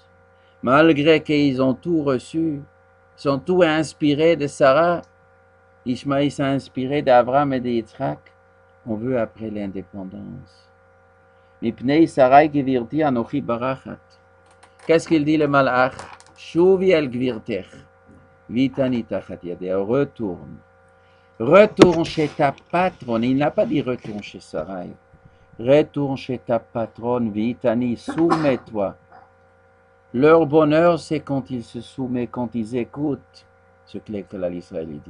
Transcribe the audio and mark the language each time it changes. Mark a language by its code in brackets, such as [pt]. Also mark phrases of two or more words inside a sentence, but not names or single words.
[fr] Malgré qu'ils ont tout reçu, sont tout inspirés de Sarah, Ishmaïl s'est inspiré d'Abraham et de Yitzhak, on veut après l'indépendance. [he] מפני שרי גברתי אנכי ברחת. [fr] Qu'est-ce qu'il dit le malach? [he] שובי אל גברתך. והתעני תחת ידיה. [fr] Retourne. Retourne chez ta patronne. Il n'a pas dit retourne chez Sarai. Retourne chez ta patronne. Vitani, soumets-toi. Leur bonheur, c'est quand ils se soumettent, quand ils écoutent ce que l'École d'Israël dit.